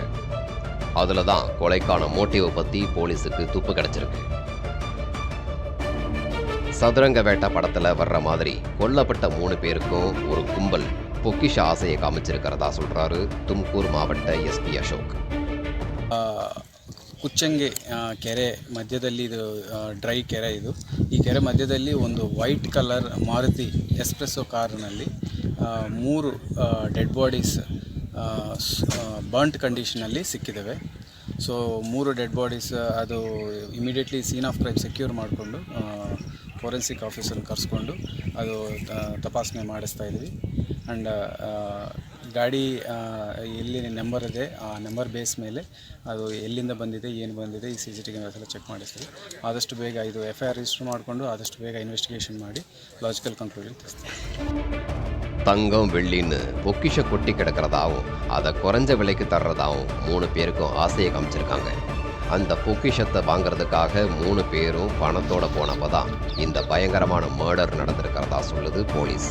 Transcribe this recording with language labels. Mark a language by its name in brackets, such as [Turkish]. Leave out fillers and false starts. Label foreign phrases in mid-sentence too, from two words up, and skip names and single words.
[Tamil] அதுலதான் கொலைக்கான மோட்டிவ் பத்தி போலீஸுக்கு துப்பு கிடைச்சிருக்கு. சதுரங்க வேட்டை படத்துல வர்ற மாதிரி கொல்லப்பட்ட 3 பேருக்கும் ஒரு கும்பல் பொக்கிஷ ஆசையை காமிச்சிருக்கிறதா சொல்றாரு தும்கூர் மாவட்ட எஸ்பி அசோக். [Kannada] ಕುಚ್ಚಂಗೆ ಕೆರೆ ಮಧ್ಯದಲ್ಲಿ ಇದು ಡ್ರೈ ಕೆರೆ ಇದು. ಈ ಕೆರೆ ಮಧ್ಯದಲ್ಲಿ ಒಂದು [English] white colour [Kannada] ಮಾರುತಿ ಎಸ್ಪ್ರೆಸ್ಸೋ ಕಾರ್ನಲ್ಲಿ 3 [English] dead bodies burnt conditionalli [Kannada] ಸಿಕ್ಕಿದ್ದಾವೆ. ಸೊ 3 [English] dead bodies [Kannada] ಅದು [English] immediately scene of crime secure [Kannada] ಮಾಡಿಕೊಂಡು [English] forensic officerna [Kannada] ಕರೆಸ್ಕೊಂಡು ಅದು ತಪಾಸಣೆ ಮಾಡಿಸ್ತಾ ಇದ್ವಿ. ಆ್ಯಂಡ್ ಗಾಡಿ ಎಲ್ಲಿ ನಂಬರ್ ಇದೆ ಆ [English] number base [Kannada] ಮೇಲೆ ಅದು ಎಲ್ಲಿಂದ ಬಂದಿದೆ ಏನು ಬಂದಿದೆ ಈ CCTV ಎಲ್ಲ ಚೆಕ್ ಮಾಡಿಸ್ತೀವಿ. ಆದಷ್ಟು ಬೇಗ ಇದು [English] FIR register [Kannada] ಮಾಡಿಕೊಂಡು ಆದಷ್ಟು ಬೇಗ ಇನ್ವೆಸ್ಟಿಗೇಷನ್ ಮಾಡಿ [English] logical conclusion [Kannada] தெரிவித்தோம். [Tamil] தங்கம் வெள்ளின்னு பொக்கிஷ கொட்டி கிடக்கிறதாவும் அதை குறைஞ்ச விலைக்கு தர்றதாவும் 3 பேருக்கும் ஆசையை காமிச்சிருக்காங்க. அந்த பொக்கிஷத்தை வாங்கிறதுக்காக 3 பேரும் பணத்தோட போனப்பதான் இந்த பயங்கரமான மர்டர் நடந்திருக்கிறதா சொல்லுது போலீஸ்.